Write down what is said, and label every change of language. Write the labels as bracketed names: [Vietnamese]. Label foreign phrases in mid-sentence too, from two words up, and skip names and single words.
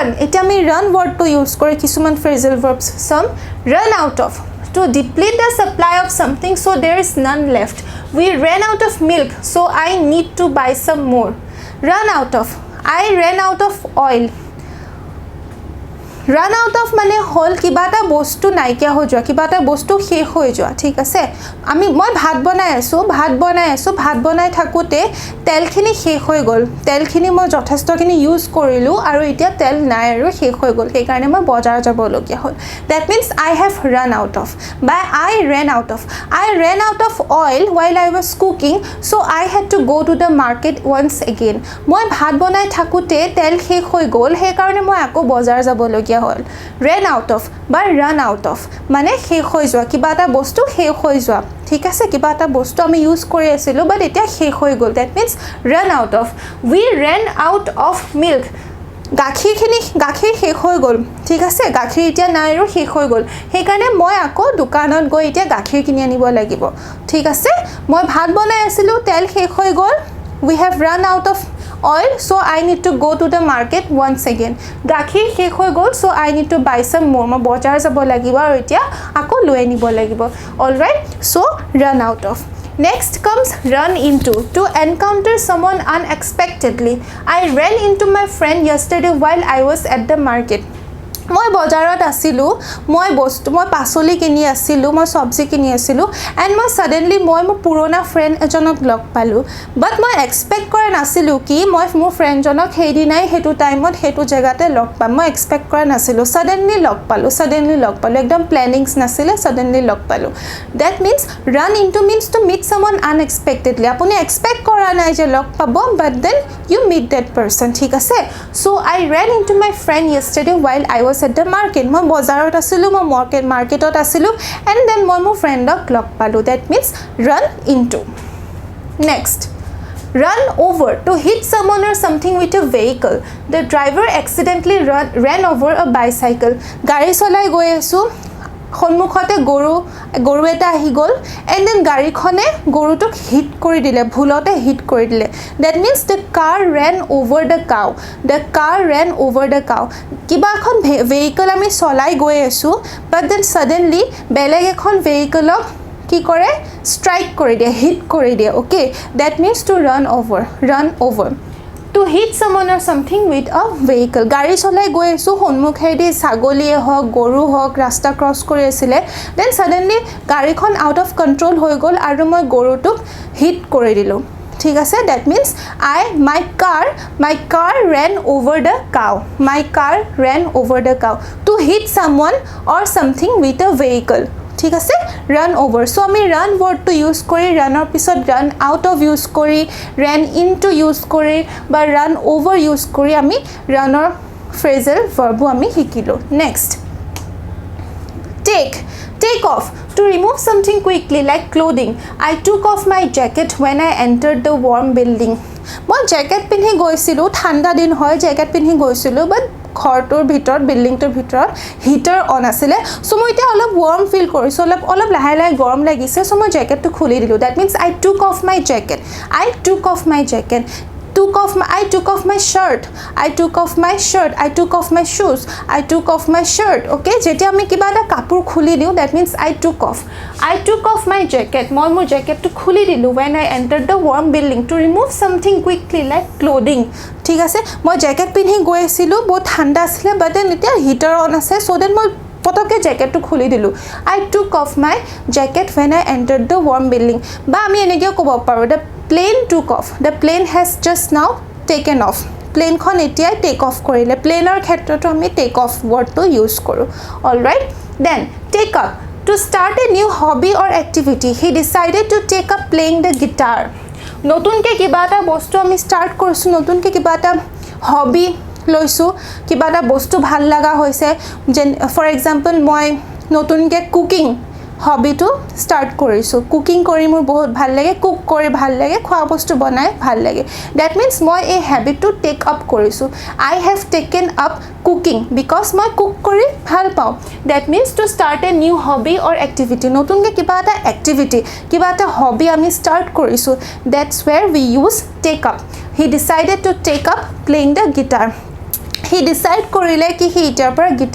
[Assamese] এটা আমি [English] run word to use [Assamese] কৰি কিছুমান [English] phrasal verbs. Some run out of, to deplete the supply of something so there is none left. We ran out of milk, so I need to buy some more. Run out of, I ran out of oil. Run out of [Assamese] মানে হল কিবা এটা বস্তু নাইকিয়া হৈ যোৱা, কিবা এটা বস্তু শেষ হৈ যোৱা, ঠিক আছে। মই ভাত বনাই থাকোঁতে তেলখিনি শেষ হৈ গ'ল। তেলখিনি মই যথেষ্টখিনি ইউজ কৰিলোঁ আৰু এতিয়া তেল নাই আৰু শেষ হৈ গ'ল, সেইকাৰণে মই বজাৰ যাবলগীয়া হ'ল। [English] That means I have run out of, [Assamese] বা [English] I ran out of. I ran out of oil while I was cooking, so I had to go to the market once again. [Assamese] মই ভাত বনাই থাকোঁতে তেল শেষ হৈ গ'ল, সেইকাৰণে মই আকৌ বজাৰ যাবলগীয়া হল। [English] ran out of [Assamese] বা [English] run out of [Assamese] মানে শেষ হৈ যোৱা, কিবা এটা বস্তু শেষ হৈ যোৱা, ঠিক আছে। কিবা এটা বস্তু আমি ইউজ কৰি আছিলোঁ বাট এতিয়া শেষ হৈ গ'ল। [English] That means run out of. We ran out of milk. [Assamese] গাখীৰ শেষ হৈ গ'ল, ঠিক আছে। গাখীৰ এতিয়া নাই আৰু শেষ হৈ গ'ল, সেইকাৰণে মই আকৌ দোকানত গৈ এতিয়া গাখীৰ কিনি আনিব লাগিব, ঠিক আছে। মই ভাত বনাই আছিলোঁ, তেল শেষ হৈ গ'ল। [English] We have run out of oil, so I need to go to the market once again. [Assamese] গাখীৰ শেষ হৈ গ'ল, [English] so I need to buy some more. [Assamese] মই বজাৰ যাব লাগিব আৰু এতিয়া আকৌ লৈ আনিব লাগিব। [English] Alright, so run out of. Next comes run into. To encounter someone unexpectedly. I ran into my friend yesterday while I was at the market. [Assamese] মই বজাৰত আছিলোঁ, মই পাচলি কিনি আছিলোঁ, মই চব্জি কিনি আছিলোঁ, [English] এণ্ড মই [Assamese] ছাডেনলি মোৰ পুৰণা ফ্ৰেণ্ড এজনক লগ পালোঁ। বাট মই এক্সপেক্ট কৰা নাছিলোঁ কি মই মোৰ ফ্ৰেণ্ডজনক সেইদিনাই সেইটো টাইমত সেইটো জেগাতে লগ পাম। মই এক্সপেক্ট কৰা নাছিলোঁ, ছাডেনলি লগ পালোঁ, একদম প্লেনিংছ নাছিলে, ছাডেনলি লগ পালোঁ। [English] That means run into means to meet someone unexpectedly. [Assamese] আপুনি এক্সপেক্ট কৰা নাই যে লগ পাব, [English] but then you meet that person, [Assamese] ঠিক আছে। [English] So I ran into my friend yesterday while I was at the market. [Assamese] মই বজাৰত আছিলোঁ, মই মাৰ্কেটত আছিলোঁ, [English] and then [Assamese] মই মোৰ ফ্ৰেণ্ডক লগ পালোঁ। [English] That means run into. Next run over. To hit someone or something with a vehicle. The driver accidentally ran over a bicycle. [Assamese] গাড়ী চলাই গৈ আছোঁ, সন্মুখতে গৰু এটা আহি গ'ল, [English] and then [Assamese] গাড়ীখনে গৰুটোক হিট কৰি দিলে, ভুলতে হিট কৰি দিলে। [English] That means the car ran over the cow. [Assamese] কিবা এখন ভেহিকল আমি চলাই গৈ আছোঁ, [English] but then [Assamese] ছাডেনলি বেলেগ এখন ভেহিকলক কি কৰে, ষ্ট্ৰাইক কৰি দিয়ে, হিট কৰি দিয়ে। [English] Okay, that means to run over. To hit someone or something with a vehicle. [Assamese] গাড়ী চলাই গৈ আছোঁ, সন্মুখেদি ছাগলীয়ে হওক, গৰু হওক ৰাস্তা ক্ৰছ কৰি আছিলে, [English] then suddenly [Assamese] গাড়ীখন [English] out of control [Assamese] হৈ গ'ল আৰু মই গৰুটোক হিট কৰি দিলোঁ, ঠিক আছে। [English] That means my car ran over the cow. To hit someone or something with a vehicle, [Assamese] ঠিক আছে। [English] run over. [Assamese] চ' আমি ৰান ৱৰ্ডটো ইউজ কৰি, ৰানৰ পিছত [English] run out of [Assamese] ইউজ কৰি, [English] ran into [Assamese] ইউজ কৰি বা [English] run over [Assamese] ইউজ কৰি আমি ৰানৰ [English] phrasal verbs [Assamese] আমি শিকিলোঁ। [English] নেক্সট take off. To remove something quickly like clothing. I took off my jacket when I entered the warm building. [Assamese] মই জেকেট পিন্ধি গৈছিলোঁ, ঠাণ্ডা দিন হয়, জেকেট পিন্ধি গৈছিলোঁ, বাট ঘৰটোৰ ভিতৰত, বিল্ডিংটোৰ ভিতৰত হিটাৰ অন আছিলে। চ' মই এতিয়া অলপ ৱাৰ্ম ফিল কৰিছোঁ, অলপ লাহে লাহে গৰম লাগিছে, চ' মই জেকেটটো খুলি দিলোঁ। [English] That means I took off my jacket. I took off my shirt. I took off my shoes. I took off my shirt. [Assamese] Okay, যেতিয়া আমি কিবা এটা কাপোৰ খুলি দিওঁ, [English] that means I took off my jacket. [Assamese] মই মোৰ জেকেটটো খুলি দিলোঁ [English] when I entered the warm building to remove something quickly like clothing. [Assamese] ঠিক আছে, মই জেকেট পিন্ধি গৈ আছিলোঁ, বহুত ঠাণ্ডা আছিলে, [English] but then [Assamese] এতিয়া [English] heater on [Assamese] আছে, [English] so then [Assamese] মই পটককৈ জেকেটটো খুলি দিলোঁ। [English] I took off my jacket when I entered the warm building. [Assamese] বা আমি এনেকৈও ক'ব পাৰোঁ, [English] the plane took off. The plane has just now taken off. [Assamese] প্লেনখন এতিয়াই [English] take off [Assamese] কৰিলে প্লেনৰ ক্ষেত্ৰতো আমি [English] take off [Assamese] ৱৰ্ডটো ইউজ কৰোঁ [English] Alright then take up To start a new hobby or activity, he decided to take up playing the guitar. [Assamese] নতুনকে কিবা এটা বস্তু আমি স্টার্ট কৰিছো নতুনকে কিবা এটা হবি লৈছো কিবা এটা বস্তু ভাল লাগা হৈছে [English] for example [Assamese] মই নতুনকে কুকিং হবিটো স্টার্ট কৰিছো কুকিং কৰি মোৰ বহুত ভাল লাগে কুক কৰি ভাল লাগে খোৱা বস্তু বনাই ভাল লাগে [English] that means [Assamese] মই এই হ্যাবিটটো [English] take up কৰিছো I have taken up cooking because [Assamese] মই কুক কৰি ভাল পাওঁ [English] that means to start a new hobby or activity [Assamese] নতুনকে কিবা এটা এক্টিভিটি কিবা এটা হবি আমি স্টার্ট কৰিছো [English] that's where we use take up he decided to take up playing the guitar He decide [Assamese] কৰিলে কি [English] হি ইতিয়াৰ পৰা